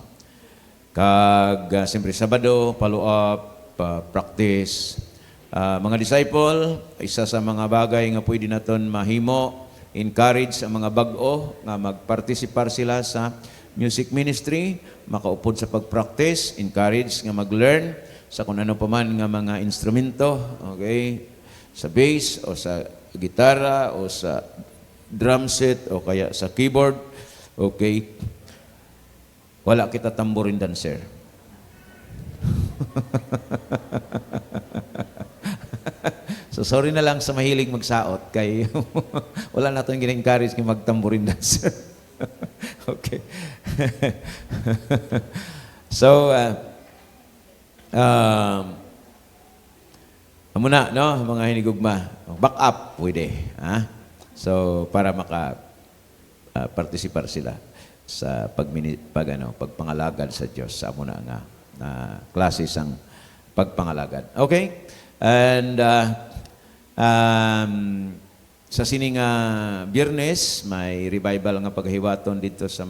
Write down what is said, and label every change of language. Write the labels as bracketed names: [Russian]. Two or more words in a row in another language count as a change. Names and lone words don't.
[Hiligaynon] Kag siyempre Sabado, follow up, practice. Mga disciple, isa sa mga bagay nga pwede naton mahimo, encourage ang mga bag-o nga magpartisipar sila sa [English] music ministry, [Hiligaynon] makaupod sa pag-practice, encourage nga mag-learn sa kung ano pa man nga mga instrumento, okay? Sa bass o sa gitara o sa [English] drum set [Hiligaynon] o kaya sa keyboard, okay? Wala kita tamborin dancer. [English] So sorry [Hiligaynon] na lang sa mahilig magsaot kay wala natin gina-encourage nga magtamborin dancer. [English] Okay. So, [Hiligaynon] muna, no, mga hinigugma, [English] back up, [Hiligaynon] pwede. So, para maka-participar sila sa pagpangalagad sa Diyos sa muna nga klase sang pagpangalagad. Okay? And, sa sining Biyernes, may revival nga paghiwaton dito sa